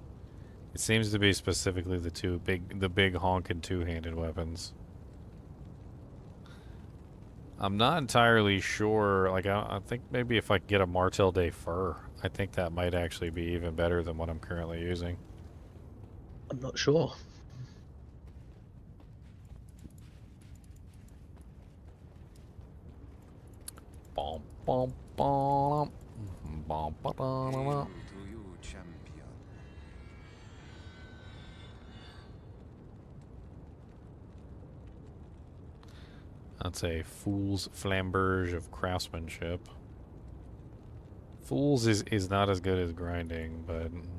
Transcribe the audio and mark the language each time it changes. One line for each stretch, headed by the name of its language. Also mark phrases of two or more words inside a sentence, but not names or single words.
English: It seems to be specifically the big honkin' two-handed weapons. I'm not entirely sure. Like I think maybe if I could get a Martel de Fur, I think that might actually be even better than what I'm currently using. I'm not sure. Bom, bom, bom. Bom, ba, da, da, da. Hail to you, champion. That's a Fool's Flamberge of Craftsmanship. Fool's is not as good as grinding, but...